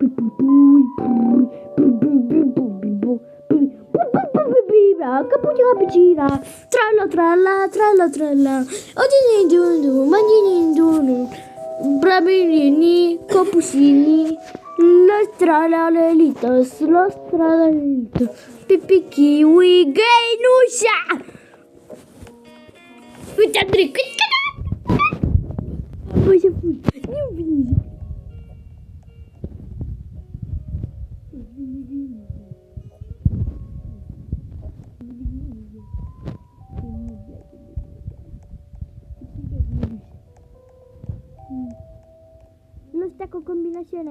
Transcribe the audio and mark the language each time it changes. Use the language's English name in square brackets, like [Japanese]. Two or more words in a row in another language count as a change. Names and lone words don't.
[Romanian] cappuccina, tralla, odini manini dunu, bravini, cappuccini, los tralalitos, pipi kiwi, gainusa. Uite, Andrei, băi, ce fui, nu vine. [Spanish] No está con combinaciones.